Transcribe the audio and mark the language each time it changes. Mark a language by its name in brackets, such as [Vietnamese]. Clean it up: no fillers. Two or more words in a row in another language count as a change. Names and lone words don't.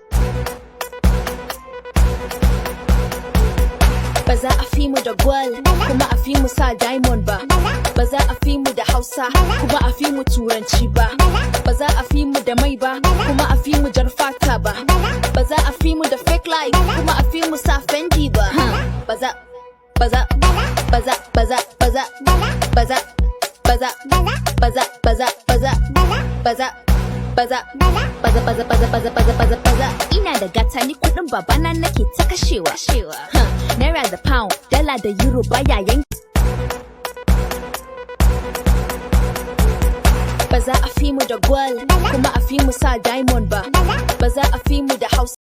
[Hausa] Baza a fi mu da gwal kuma a fi mu sa diamond ba. Baza a fi mu da Hausa kuma a fi mu turanci ba. Baza a fi mu da mai ba kuma a fi mu jar fata ba. Baza a fi mu da [English] fake life [Hausa] kuma a fi mu sa fendi ba. Baza baza baza baza baza baza baza baza baza baza baza baza baza baza baza baza baza baza baza. Ina da gata ni kudin babana nake ta kashewa. Naira da pound, dala da euro baya yanke. Baza a fi mu da gwal kuma a fi mu sa diamond ba. Baza a fi mu da Hausa